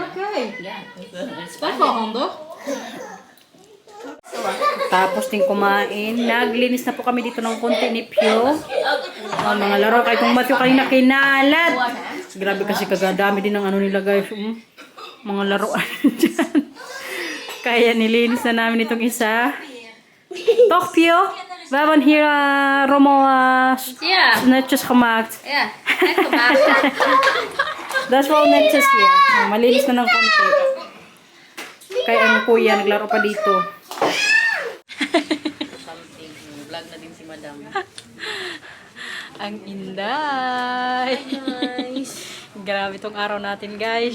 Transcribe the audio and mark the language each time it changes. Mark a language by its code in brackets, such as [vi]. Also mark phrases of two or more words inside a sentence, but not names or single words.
[en] Okay. yeah, it's [nl] Dat is wel handig. [tl] Tapos din kumain. Naglinis na po kami dito ng konti ni Pio. Mga laro. Kahit kung Matthew kanina kinalat. Grabe kasi kagadami din ng ano nila guys. Mga laruan dyan. Kaya nilinis na namin itong isa. [nl] Toch Pio? We hebben hier rommel netjes gemaakt. Ja, net gemaakt. Dat is wel netjes hier. [tl] Malinis na ng konti. Kaya ang kuya naglaro pa dito. vlog na din si Madam. Ang inday. Grabe tong araw natin guys.